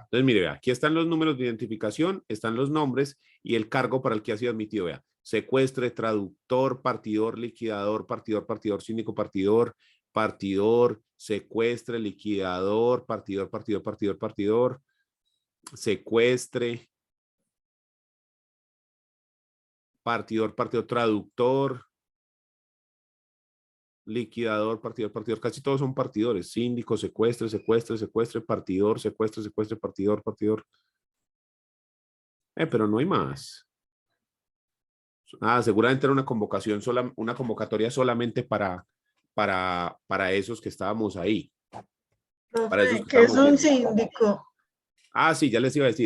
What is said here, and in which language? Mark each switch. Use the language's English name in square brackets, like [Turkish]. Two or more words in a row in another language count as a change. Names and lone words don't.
[Spanish] Entonces, mire, vea, aquí están los números de identificación, están los nombres y el cargo para el que ha sido admitido. Vea, secuestre, traductor, partidor, liquidador, partidor, síndico, partidor, secuestre, liquidador, partidor, secuestre, partidor, traductor, liquidador, partidor, casi todos son partidores, síndico, secuestre, partidor, partidor. Pero no hay más. Seguramente era una convocación una convocatoria solamente para esos que estábamos ahí. Para esos Profe, que ¿qué es estábamos un viendo. síndico? Sí, ya les iba a decir.